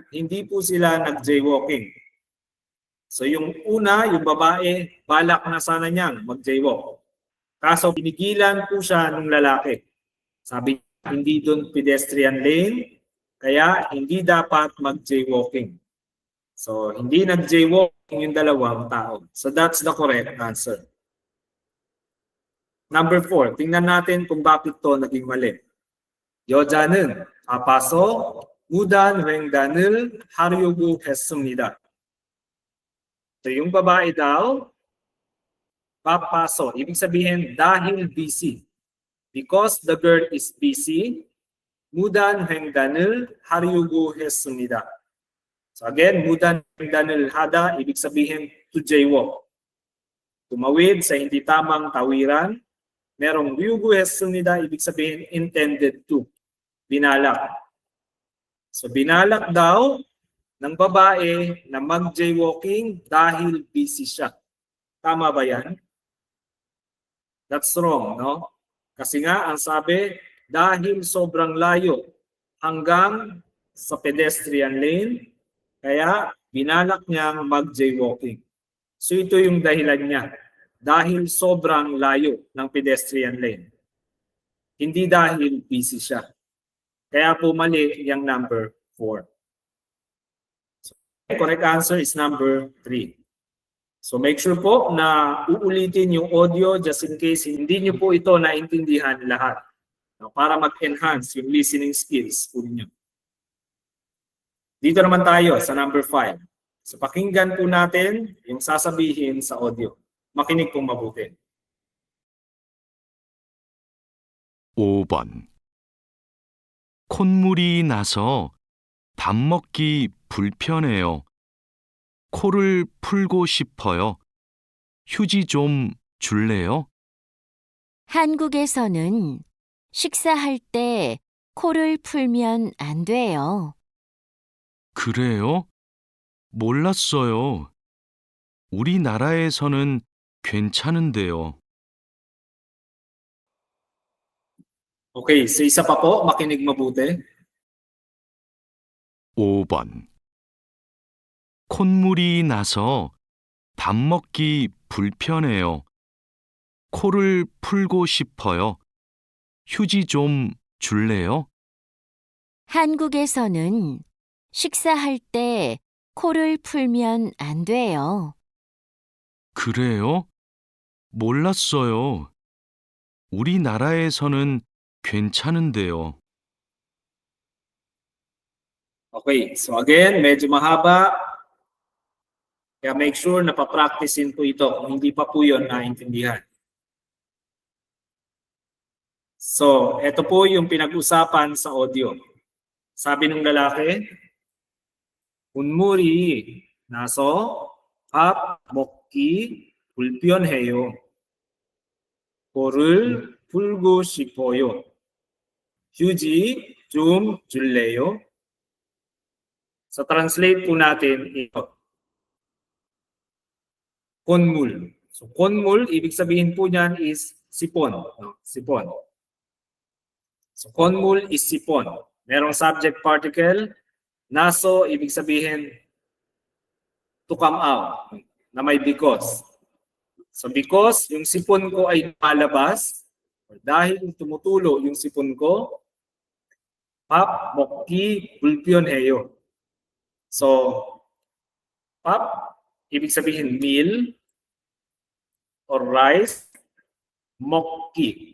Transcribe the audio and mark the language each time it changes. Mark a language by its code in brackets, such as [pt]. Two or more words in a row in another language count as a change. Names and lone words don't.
[tl] Hindi po sila nag-jaywalking. So yung una, yung babae, balak na sana niyang mag-jaywalk. Kaso pinigilan po siya ng lalaki. Sabi niya, hindi doon pedestrian lane, kaya hindi dapat mag-jaywalking. So hindi nag-jaywalking yung dalawang tao. [en] So that's the correct answer. [tl] Number 4, tingnan natin kung bakit to naging mali. [ko] 여자는 아파서 무단 횡단을 하려고 했습니다. [tl] So yung babae daw, papaso. Ibig sabihin dahil busy. [en] Because the girl is busy, [ko] 무단 횡단을 하려고 했습니다. [en] So again, [ko] 무단 횡단을 하다, [tl] ibig sabihin [en] to jaywalk. [tl] Tumawid sa hindi tamang tawiran. [ko] Merong 류구 했습니다, [tl] ibig sabihin [en] intended to. [tl] Binalak. So binalak daw ng babae na mag-jaywalking dahil busy siya. Tama ba yan? [en] That's wrong, no? [tl] Kasi nga, ang sabi, dahil sobrang layo hanggang sa pedestrian lane, kaya binalak niyang mag-jaywalking. So ito yung dahilan niya. Dahil sobrang layo ng pedestrian lane. Hindi dahil busy siya. Kaya po mali yung number 4. [en] So, correct answer is number 3. [tl] So [en] make sure [tl] po na uulitin yung audio [en] just in case [tl] hindi nyo po ito naintindihan lahat. No, para mag-enhance yung listening skills po ninyo. Dito naman tayo sa number 5. So pakinggan po natin yung sasabihin sa audio. Makinig pong mabuti. [ko] 5번. 콧물이 나서 밥 먹기 불편해요. 코를 풀고 싶어요. 휴지 좀 줄래요? 한국에서는 식사할 때 코를 풀면 안 돼요. 그래요? 몰랐어요. 우리나라에서는 괜찮은데요. [tl] Okay, so isa pa po, makinig mabuti. [ko] 5번. 콧물이 나서 밥 먹기 불편해요. 코를 풀고 싶어요. 휴지 좀 줄래요? 한국에서는 식사할 때 코를 풀면 안 돼요. 그래요? 몰랐어요. 우리나라에서는 괜찮은데요. [tl] Okay, [en] so again, [tl] medyo mahaba. Kaya [en] make sure [tl] na pa-practicein po ito kung hindi pa po yun naintindihan. So, ito po yung pinag-usapan sa audio. Sabi ng lalaki, [ko] 콧물이 나서 밥 먹기 불편해요. 코를 풀고 싶어요. 휴지 좀 줄래요? [tl] So, translate po natin ito. Konmul. So, konmul, ibig sabihin po niyan is sipon. No? Sipon. So, konmul is sipon. [en] Merong subject particle. [tl] Naso, ibig sabihin [en] to come out. [tl] Na may because. So, because yung sipon ko ay lumalabas, dahil tumutulo yung sipon ko, [ko] 밥 먹기 불편해요. [tl] So, pap, ibig sabihin [en] meal or rice, [tl] mokki.